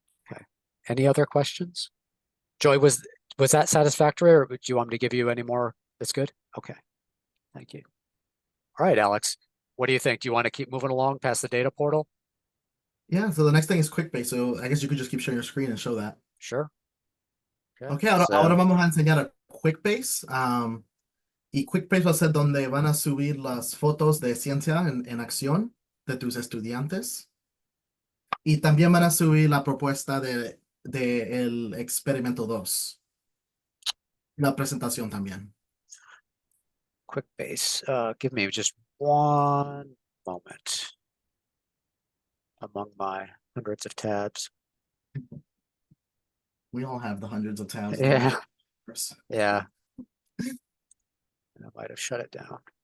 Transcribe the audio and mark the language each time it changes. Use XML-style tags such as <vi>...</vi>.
<en>Okay. Any other questions? Joy, was that satisfactory, or do you want me to give you any more? That's good. Okay. Thank you. All right, Alex, what do you think? Do you want to keep moving along past the data portal? Yeah, so the next thing is QuickBase. So I guess you could just keep sharing your screen and show that. Sure.</en> <es>Okay, ahora vamos a enseñar a QuickBase. Y QuickBase va a ser donde van a subir las fotos de ciencia en acción de tus estudiantes. Y también van a subir la propuesta de el experimento 2. La presentación también. QuickBase.</es> <en>Give me just one moment among my hundreds of tabs. We all have the hundreds of tabs. Yeah. Yeah. I might have shut it down.</en>